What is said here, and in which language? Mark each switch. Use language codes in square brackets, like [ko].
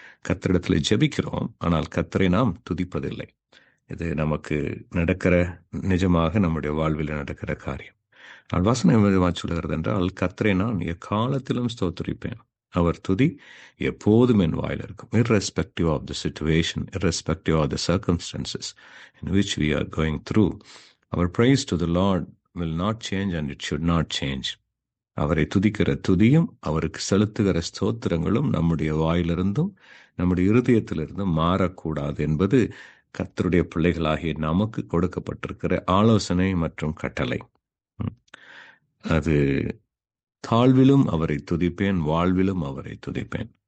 [ta] கர்த்தரிடத்தில் ஜெபிக்கிறோம், ஆனால் கர்த்தரை நாம் துதிப்பதில்லை. இது நமக்கு நடக்கிற, நிஜமாக நம்முடைய வாழ்வில் நடக்கிற காரியம். நான் வசனம் விதமாக சொல்லுகிறது என்றால், கர்த்தரை நான் எக்காலத்திலும் ஸ்தோத்திரிப்பேன், அவர் துதி எப்போதும் என் வாயில் இருக்கும். [en] irrespective of the situation, irrespective of the circumstances in which we are going through, our praise to the Lord will not change and it should not change. [ta] அவரை துதிக்கிற துதியும் அவருக்கு செலுத்துகிற ஸ்தோத்திரங்களும் நம்முடைய வாயிலிருந்தும் நம்முடைய இருதயத்திலிருந்தும் மாறக்கூடாது என்பது கர்த்தருடைய பிள்ளைகளாகிய நமக்கு கொடுக்கப்பட்டிருக்கிற ஆலோசனை மற்றும் கட்டளை. அது தாழ்விலும் அவரை துதிப்பேன், வாழ்விலும் அவரை துதிப்பேன்.